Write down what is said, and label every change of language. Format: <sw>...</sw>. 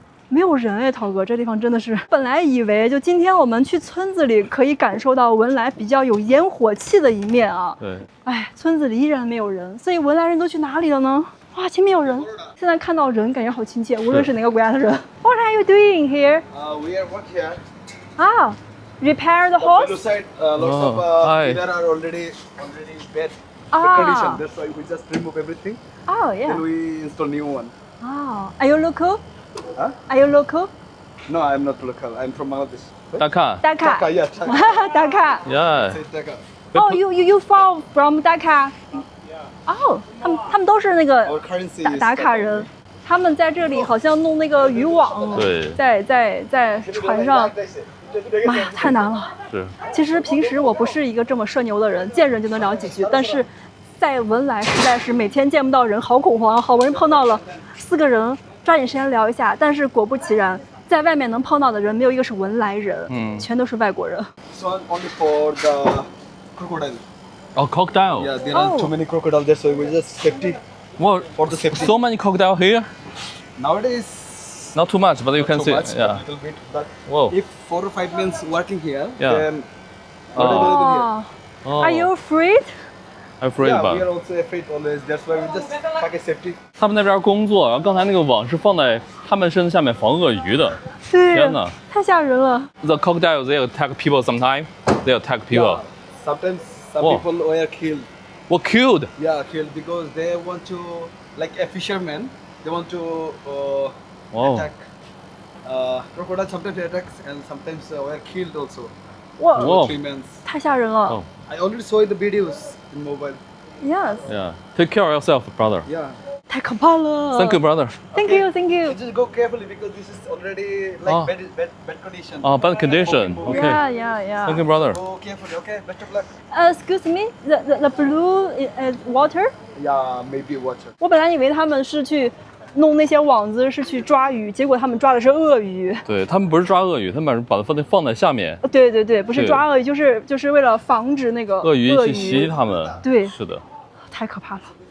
<zh>沒有人哎，濤哥，這地方真的是。本來以為就今天我們去村子裡可以感受到文萊比較有煙火氣的一面啊。對。哎，村子裡依然沒有人，所以文萊人都去哪裡了呢？哇，前面有人！現在看到人，感覺好親切，無論是哪個國家的人。</zh> <en>What are you doing here? We are working here. Repair the horse. On the side, lots of pillar are already bad condition. That's why we just remove everything. Oh yeah. Then we install new one. Are you local? Are you local? No, I'm not local. I'm from Bangladesh. Dhaka. Dhaka, yeah. Dhaka. Yeah. Dhaka. Oh, you from Dhaka?</en> <zh>Oh, 他們都是那個打卡人，他們在這裡好像弄那個漁網，在船上，媽呀，太難了。是。其實平時我不是一個這麼社牛的人，見人就能聊幾句，但是在文萊實在是每天見不到人，好恐慌。好不容易碰到了4個人，抓緊時間聊一下，但是果不其然，在外面能碰到的人沒有一個是文萊人，全都是外國人。</zh> <en>So only for the crocodile. Oh, crocodile. Yeah, there are too many crocodiles there, so we just safety. What? For the safety. So many crocodiles here? Nowadays, not too much, but you can see. Yeah. A little bit, but if 4 or 5 men working here, then not available here. Are you afraid? I'm afraid about. Yeah, we are also afraid always. That's why we just pack a safety.</en> <zh>他们那邊工作，然後剛才那個網是放在他們身子下面防鱷魚的。天哪，太嚇人了。</zh> <en>The crocodiles they attack people sometimes. They attack people. Sometimes. Some people were killed. Were killed? Yeah, killed because they want to, like a fisherman, they want to attack. Crocodile sometimes attacks and sometimes were killed also. Wow. 3 men.</en> <zh>太嚇人了。</zh> <en>I already saw the videos in mobile. Yes. Yeah. Take care of yourself, brother. Yeah.</en> <zh>太可怕了。</zh> <en>Thank you, brother. Thank you, thank you. Just go carefully because this is already like bad condition. Bad condition. Okay. Yeah. Thank you, brother. Go carefully, okay? Best of luck. Excuse me, the blue is water? Yeah, maybe water.</en> <zh>我本來以為他們是去弄那些網子，是去抓魚，結果他們抓的是鱷魚。對，他們不是抓鱷魚，他們把它放在下面。對，不是抓鱷魚，就是為了防止那個鱷魚去襲他們。對，是的。太可怕了。</zh>